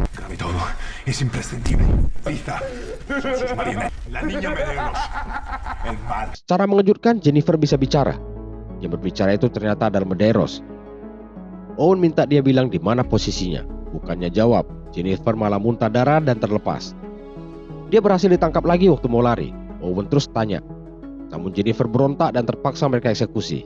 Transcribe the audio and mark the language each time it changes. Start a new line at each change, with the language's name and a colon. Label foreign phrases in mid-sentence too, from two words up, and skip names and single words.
Spanish: Y todo es imprescindible. Lisa, son sus marionetas. La niña Medeiros. El mal.
Indonesian: Secara mengejutkan, Jennifer bisa bicara. Yang berbicara itu ternyata adalah Medeiros. Owen minta dia bilang di mana posisinya. Bukannya jawab, Jennifer malah muntah darah dan terlepas. Dia berhasil ditangkap lagi waktu mau lari. Owen terus tanya. Namun Jennifer berontak dan terpaksa mereka eksekusi.